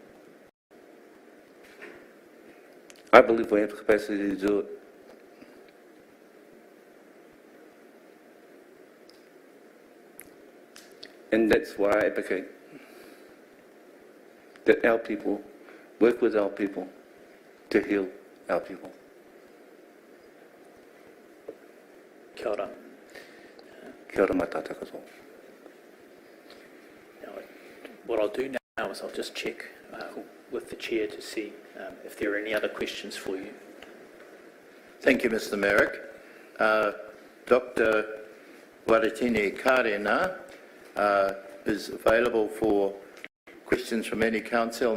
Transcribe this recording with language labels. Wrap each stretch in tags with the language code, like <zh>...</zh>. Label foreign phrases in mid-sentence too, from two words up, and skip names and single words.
<en>I believe we have the capacity to do it. And that's why I advocate that our people work with our people to heal our people.</en> <mi>Kia ora. Kia ora matata katoa.</mi> <en>What I'll do now is I'll just check with the chair to see if there are any other questions for you. Thank you, Mr. Merrick. Dr. Waretini Karena is available for questions from any council.</en>